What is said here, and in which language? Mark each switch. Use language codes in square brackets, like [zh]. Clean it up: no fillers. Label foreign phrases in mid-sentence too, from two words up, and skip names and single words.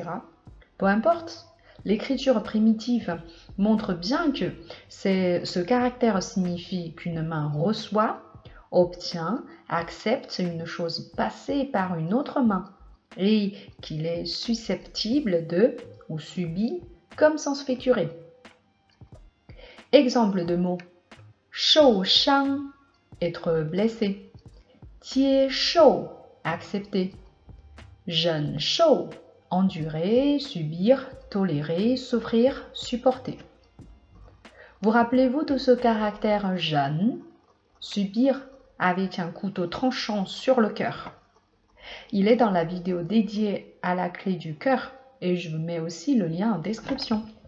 [fr] Peu importe, l'écriture primitive montre bien que ce caractère signifie qu'une main reçoit, obtient, accepte une chose passée par une autre main et qu'il est susceptible de ou subit comme sens figuré. Exemple de mots. [zh] 受伤, [fr] être blessé. [zh] 接受, accepter. 忍受, [fr] endurer, subir, tolérer, souffrir, supporter. Vous rappelez-vous de ce caractère 忍, subir avec un couteau tranchant sur le cœur. Il est dans la vidéo dédiée à la clé du cœur et je vous mets aussi le lien en description.